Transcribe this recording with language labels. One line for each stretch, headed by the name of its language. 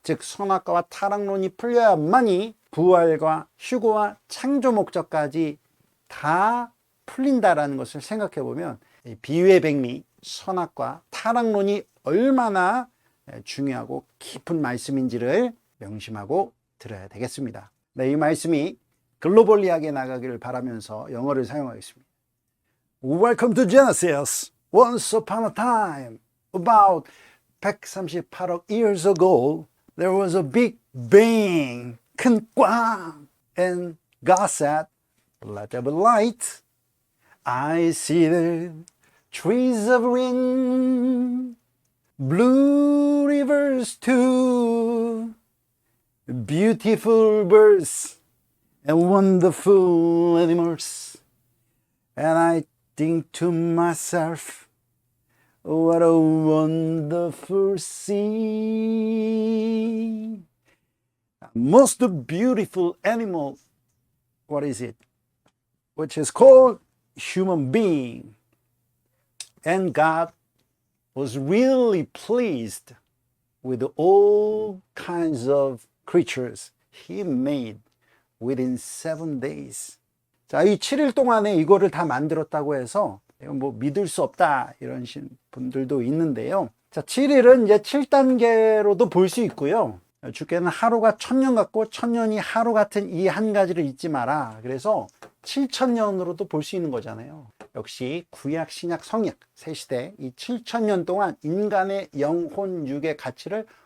Korean: 즉 선악과와 타락론이 풀려야만이 부활과 휴거와 창조 목적까지 다 풀린다라는 것을 생각해 보면 비유의 백미, 선악과 타락론이 얼마나 중요하고 깊은 말씀인지를 명심하고 들어야 되겠습니다. 네, 이 말씀이 글로벌리하게 나가기를 바라면서 영어를 사용하겠습니다.
English: Welcome to Genesis. Once upon a time, about 138억 years ago, there was a big bang,
Korean: 큰 꽝.
English: And God said, let there be light. I see the trees of green, blue rivers too, beautiful birds and wonderful animals. And I think to myself, what a wonderful scene. Most beautiful animal, what is it? Which is called human being. And God was really pleased with all kinds of creatures He made within 7 days.
Korean: 자, 이 7일 동안에 이거를 다 만들었다고 해서 뭐 믿을 수 없다 이런 분들도 있는데요. 자, 7일은 이제 7단계로도 볼 수 있고요. 주께는 하루가 1000년 같고 1000년이 하루 같은 이 한 가지를 잊지 마라. 그래서 7000년으로도 볼 수 있는 거잖아요. 역시 구약, 신약, 성약 세 시대 이 7000년 동안 인간의 영혼, 육의 가치를